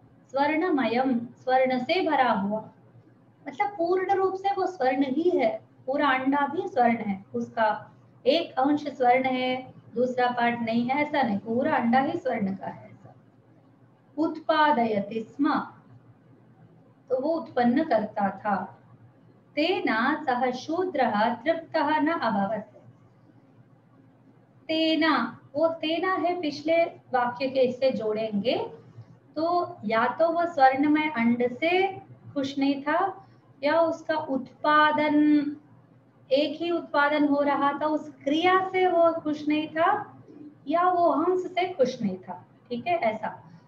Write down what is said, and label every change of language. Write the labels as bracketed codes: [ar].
[hi] स्वर्णमयम, स्वर्ण से भरा हुआ, मतलब पूर्ण रूप से वो स्वर्ण ही है, पूरा अंडा भी स्वर्ण है, उसका एक अंश स्वर्ण है, दूसरा पार्ट नहीं है, ऐसा नहीं, पूरा अंडा ही स्वर्ण का है। ऐसा [sa] उत्पादयति स्म, [hi] तो वो उत्पन्न करता था। [sa] तेना सह शूद्रः तृप्तः न अभवत्। [hi] तेना, वो तेना है पिछले वाक्य के, इससे जोड़ेंगे तो या तो वो स्वर्णमय अंड से खुश नहीं था, या उसका उत्पादन, एक ही उत्पादन हो रहा था, उस क्रिया से वो खुश नहीं था, या वो हंस से खुश नहीं था, ठीक है, ऐसा।